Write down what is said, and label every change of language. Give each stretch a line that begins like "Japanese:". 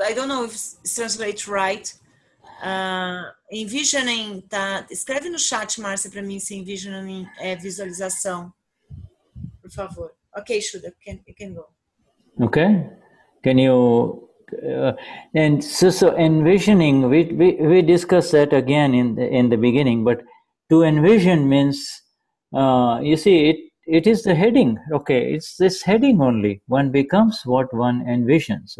English: I don't know if it's translated right.
Portuguese: Envisioning, tá? Escreve no chat, Marcia, para mim se envisioning é visualização, por favor.
English: Okay, Shuddha, you can go. Okay, can you? And so envisioning, we discussed that again in the beginning. But to envision means, you see, it is the heading. Okay, it's this heading only. One becomes what one envisions.